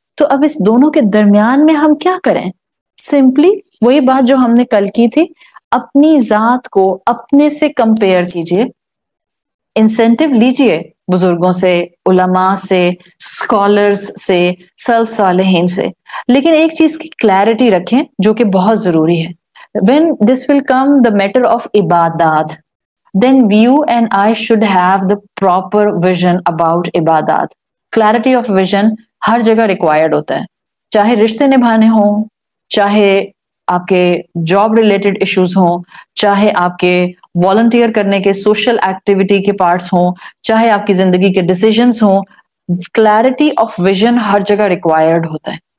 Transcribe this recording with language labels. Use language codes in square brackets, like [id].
[ur] تو اب اس دونوں کے درمیان میں ہم کیا کریں؟ سمپلی وہی بات جو ہم نے کل کی تھی، اپنی ذات کو اپنے سے کمپیئر کیجئے، انسینٹو لیجئے بزرگوں سے، علماء سے، اسکالرز سے، سلف صالحین سے، لیکن ایک چیز کی کلیرٹی رکھیں جو کہ بہت ضروری ہے. [en] when this will come the matter of ibadat, then you and I should have the proper vision about ibadat. [ur] clarity of vision ہر جگہ ریکوائرڈ ہوتا ہے، چاہے رشتے نبھانے ہوں، چاہے آپ کے جاب ریلیٹڈ ایشوز ہوں، چاہے آپ کے والنٹیئر کرنے کے سوشل ایکٹیویٹی کے پارٹس ہوں، چاہے آپ کی زندگی کے ڈیسیجنز ہوں، کلیرٹی آف ویژن ہر جگہ ریکوائرڈ ہوتا ہے.